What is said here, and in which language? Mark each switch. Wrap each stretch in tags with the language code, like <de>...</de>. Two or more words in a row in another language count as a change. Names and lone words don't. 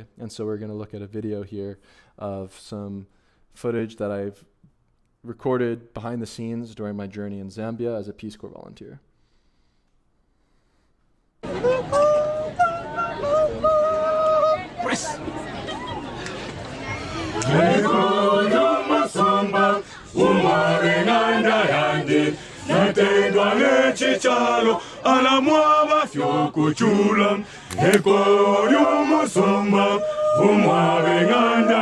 <en>And so we're going to look at a video here of some footage that I've recorded behind the scenes during my journey in Zambia as a Peace Corps volunteer. Press.</en> <bem>Natendwa nechichalo ala mwaba fyokuchula ekolo musomba umwabe nganda</bem>